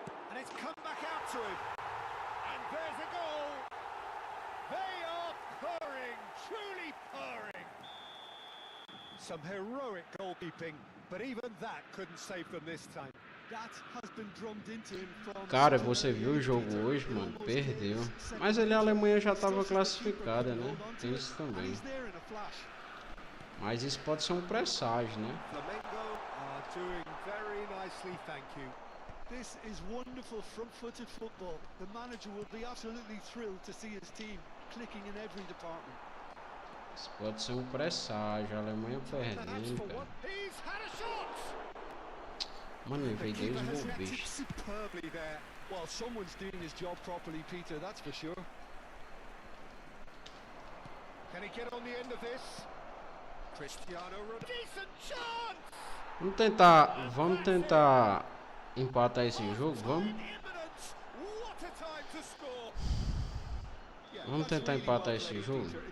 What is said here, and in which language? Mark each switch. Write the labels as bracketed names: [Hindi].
[English] And it's come back out to him. And there's a goal. They are purring, truly purring. Some heroic goalkeeping, but even that couldn't save them this time. That has been drummed into him from... [Portuguese] Cara, você viu o jogo hoje, mano? Perdeu. Mas ali a Alemanha já estava classificada, né? Tem isso também. Mas isso pode ser um presságio, né? [English] Flamengo are Doing very nicely, thank you. This is wonderful front-footed football. The manager will be absolutely thrilled to see his team clicking in every department. [Portuguese] Isso pode ser um presságio, a Alemanha perdendo, cara. [English] He's had a shot. [Portuguese] Mano, eu veio dois [English] Has reacted [Portuguese] bobichos. [English] superbly there. Well, someone's doing his job properly, Peter, that's for sure. Can he get on the end of this? Cristiano Ronaldo. Decent chance. [Portuguese] Vamos tentar empatar esse jogo, vamos? [English] What a time to score. [Portuguese] Vamos tentar empatar esse jogo.